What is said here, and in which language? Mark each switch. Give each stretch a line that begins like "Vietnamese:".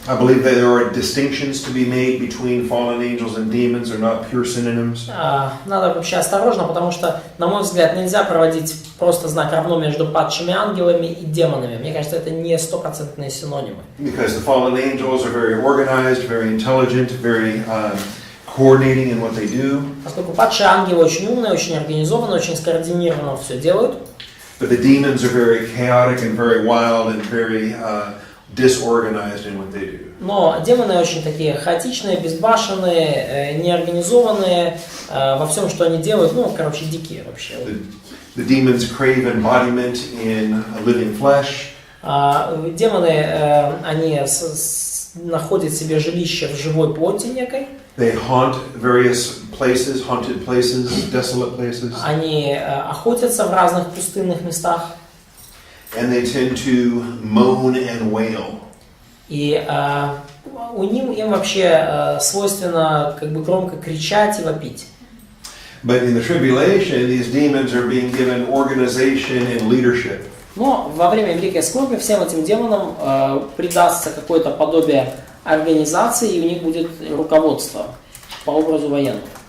English: I believe that there are distinctions to be made between fallen angels and demons. They're not pure synonyms.
Russian: Надо вообще осторожно, потому что, на мой взгляд, нельзя проводить просто знак равно между падшими ангелами и демонами. Мне кажется, это не стопроцентные синонимы.
English: Because the fallen angels are very organized, very intelligent, very coordinating in what they do.
Russian: Поскольку падшие ангелы очень умные, очень организованные, очень скоординированно все делают.
English: But the demons are very chaotic and very wild and very disorganized in what they do.
Russian: Но демоны очень такие хаотичные, безбашенные, неорганизованные во всем, что они делают. Ну, короче, дикие вообще.
English: The demons crave embodiment in a living flesh.
Russian: Демоны, они находят себе жилище в живой плоти некой.
English: They haunt various places, haunted places, desolate places.
Russian: Они охотятся в разных пустынных местах.
English: And they tend to moan and wail.
Russian: И им вообще свойственно как бы громко кричать и вопить.
English: But in the tribulation, these demons are being given organization and leadership.
Russian: Но во время Великой Скорби всем этим демонам придастся какое-то подобие организации, и у них будет руководство по образу военного.